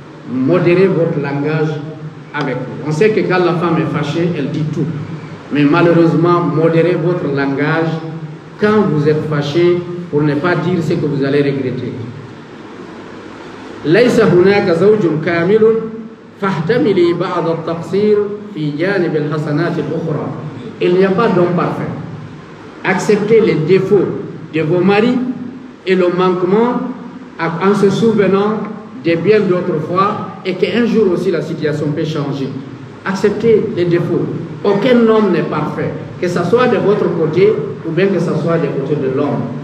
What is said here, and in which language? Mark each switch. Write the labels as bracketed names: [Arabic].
[French] Modérez votre langage avec vous. On sait que quand la femme est fâchée, elle dit tout. Mais malheureusement, modérez votre langage quand vous êtes fâché pour ne pas dire ce que vous allez regretter. [Arabic] ليس هناك زوج كامل فاحتملي بعض التقصير في جانب الحسنات الأخرى. [French] Il n'y a pas d'homme parfait. Acceptez les défauts de vos maris et le manquement en se souvenant des biens d'autrefois et qu'un jour aussi la situation peut changer. Acceptez les défauts. Aucun homme n'est parfait, que ce soit de votre côté ou bien que ce soit du côté de l'homme.